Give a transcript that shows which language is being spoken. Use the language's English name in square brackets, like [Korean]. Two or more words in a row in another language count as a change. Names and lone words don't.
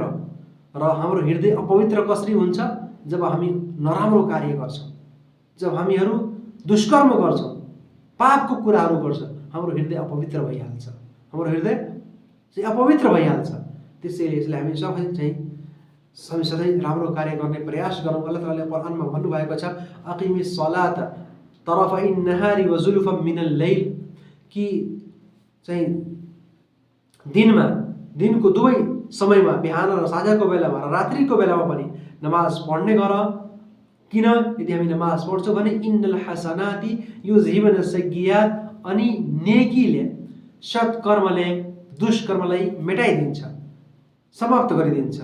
[Nepali] र हाम्रो हृदय अपवित्र कसरी हुन्छ? जब हामी नराम्रो कार्य गर्छौँ, जब हामीहरू दुष्कर्म गर्छौँ, पापको कुराहरू गर्छौँ, हाम्रो हृदय अपवित्र भइहाल्छ, हाम्रो हृदय चाहिँ अपवित्र भइहाल्छ। त्यसैले यसलाई हामी सधैँ राम्रो कार्य गर्ने प्रयास गरौँ। अल्लाह तालाले कुरानमा भन्नुभएको छ, [Arabic] أقم الصلاة طرفي النهار وزلفا من الليل, [Nepali] कि चाहिँ दिनको दुवै समयमा, बिहान र साँझको बेलामा र रात्रिको बेलामा पनि नमाज पढ्ने गर। किन? यदि हामी नमाज पढ्छौँ भने [Arabic] إن الحسنات يذهبن السيئات, [Nepali] अनि नेकीले, सत्कर्मले दुष्कर्मलाई मेटाइदिन्छ, समाप्त गरिदिन्छ।